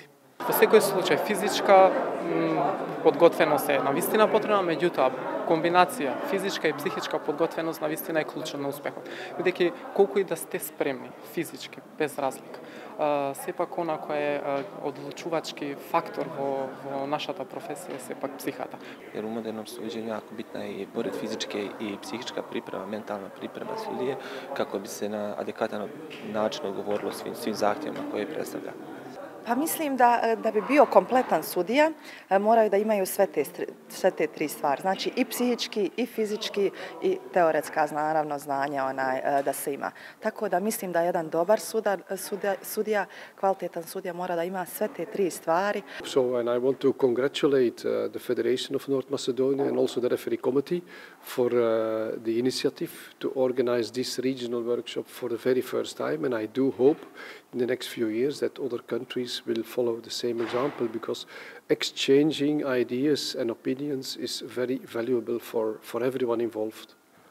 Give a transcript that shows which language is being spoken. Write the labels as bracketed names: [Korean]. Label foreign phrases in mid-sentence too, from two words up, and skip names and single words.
[Macedonian] Во секој случај физичка подготвеност е навистина потребна, меѓутоа комбинација физичка и психичка подготвеност навистина е клучна на успехот. Бидејќи колку и да сте спремни физички, без разлика, сепак она кој е одлучувачки фактор во нашата професија е сепак психата. [Serbian] Jer u modernom suđenju jako bitna je i pored fizičke i psihička priprema, mentalna priprema sudije kako bi se na adekvatan način odgovorilo svim zahtjevima koje predstavlja. Pa mislim da bi bio kompletan sudija, moraju da imaju sve te tri stvari. Znači i psihički, i fizički, i teoretska naravno znanja da se ima. Tako da mislim da jedan dobar sudija, kvalitetan sudija mora da ima sve te tri stvari. [English] So and I want to congratulate the Federation of North Macedonia and also the referee committee for the initiative to organize this regional workshop for the very first time, and I do hope in the next few years that other countries will follow the same example, because exchanging ideas and opinions is very valuable for everyone involved.